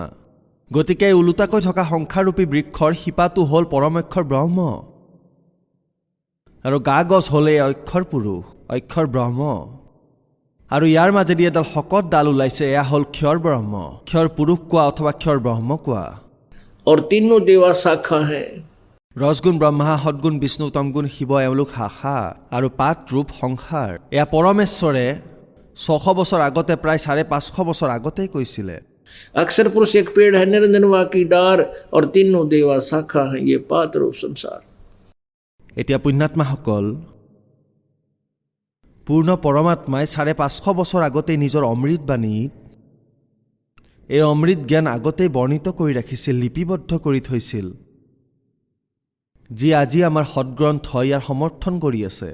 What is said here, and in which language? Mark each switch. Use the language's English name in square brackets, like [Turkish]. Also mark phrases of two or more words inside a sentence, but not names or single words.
[Assamese] গতিকে ওলোটাকৈ থকা সংসাৰৰূপী বৃক্ষৰ শিপাটো হ'ল পৰমক্ষৰ ব্ৰহ্ম, আৰু গা গছ হ'লে অক্ষৰ পুৰুষ, অক্ষৰ ব্ৰহ্ম, আৰু ইয়াৰ মাজেদি এডাল শকত ডাল ওলাইছে, এয়া হ'ল ক্ষৰ ব্ৰহ্ম, ক্ষৰ পুৰুষ কোৱা অথবা ক্ষৰ ব্ৰহ্ম কোৱা। [Hindi] और तीनों देवा शाखा हैं। [Assamese] ৰজগুণ ব্ৰহ্মা, সদগুণ বিষ্ণু, তমগুণ শিৱ, এওঁলোক শাখা, আৰু পাত ৰূপ সংসাৰ। এয়া পৰমেশ্বৰে 600 বছৰ আগতে, প্ৰায় 550 বছৰ আগতেই কৈছিলে। [Hindi] अक्षर पुरुष एक पेड़ है, निरंजनवा की डार, और तीनों देवा शाखा हैं, ये पात रूप संसार। [Assamese] এতিয়া পুণ্যাত্মাসকল, পূৰ্ণ পৰমাত্মাই ৫৫০ বছৰ আগতেই নিজৰ অমৃতবাণীত এই অমৃত জ্ঞান আগতেই বৰ্ণিত কৰি ৰাখিছিল, লিপিবদ্ধ কৰি থৈছিল, যি আজি আমাৰ সৎগ্ৰন্থ ইয়াৰ সমৰ্থন কৰি আছে।